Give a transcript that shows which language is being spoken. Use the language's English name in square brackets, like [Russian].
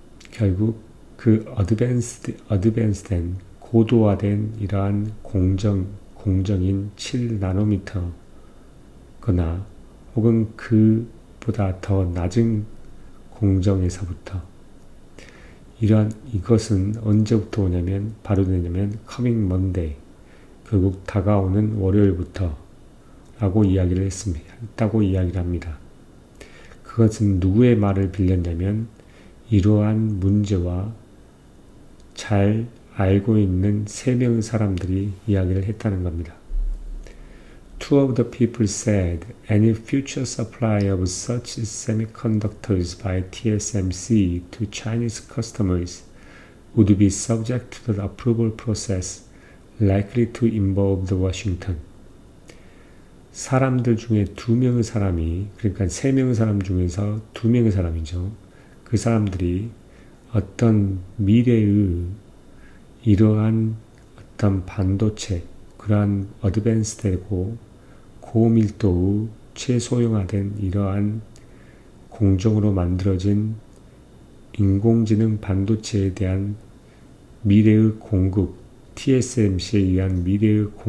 [Korean] 결국 그 어드밴스된 고도화된 이러한 공정인 7나노미터거나 혹은 그보다 더 낮은 공정에서부터 이것은 언제부터 오냐면 바로 되냐면 [English] coming Monday, [Korean] 결국 다가오는 월요일부터 라고 이야기를 했다고 이야기를 합니다. 그것은 누구의 말을 빌렸냐면 이러한 문제와 잘 알고 있는 3명의 사람들이 이야기를 했다는 겁니다. [English] Two of the people said any future supply of such semiconductors by TSMC to Chinese customers would be subject to the approval process likely to involve the Washington. [Korean] 사람들 중에 2명의 사람이, 그러니까 3명의 사람 중에서 2명의 사람이죠. 그 사람들이 어떤 미래의 이러한 어떤 반도체, 그러한 어드밴스되고 고밀도의 최소형화된 이러한 공정으로 만들어진 인공지능 반도체에 대한 미래의 공급, TSMC에 의한 미래의